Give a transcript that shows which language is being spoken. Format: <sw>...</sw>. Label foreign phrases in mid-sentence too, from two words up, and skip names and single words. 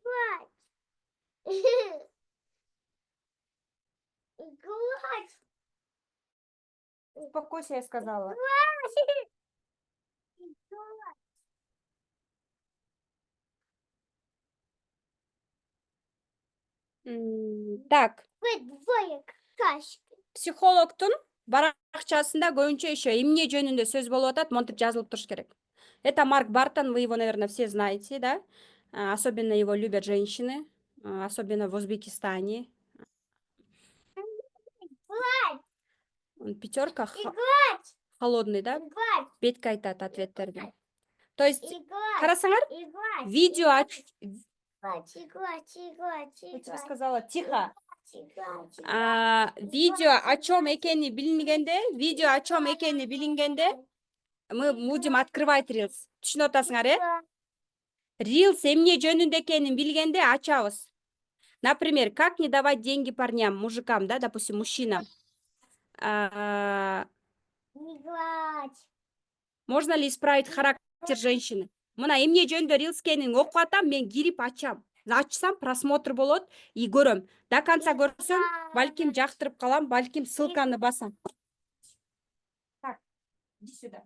<ru>Гладь. Успокойся, я сказала. Так, Вы двое какашки.</ru> <ky>психологтун баракчасында көбүнчө еще эмне жөнүндө сөз болуп атат, монтип жазылып туруш керек.</ky> <ru>Это Марк Бартон, вы его, наверное, все знаете, да? Особенно его любят женщины, особенно в Узбекистане. Гладь. Он пятерка, И гладь. холодный, да? И гладь.</ru> <ky>Бетке айтат ответтерди.</ky> <ru>То есть, И гладь.</ru> <ky>карасаңар,</ky> <ru>И гладь. видео Гладь. И гладь. И гладь. Я И тебе гладь. сказала, тихо. И гладь. Видео о чем</ru> <ky>экени билингенде,</ky> <ru>мы будем открывать Reels.</ru> <ky>Түшүнүп атасыңар, э? Reels эмне жөнүндө экенин билгенде ачабыз.</ky> <ru>Например, как не давать деньги парням, мужикам, да, допустим, мужчинам. Не гладь. Можно ли исправить характер женщины?</ru> <ky>Мына эмне жөнүндө Reels экенин окуп атам, мен кирип ачам. Ачсам, просмотр болот и көрөм.</ky> <ru>До конца</ru> <ky>көрсөм, балким жактырып калам, балким ссылканы басам.</ky> <ru>Так, иди сюда.</ru>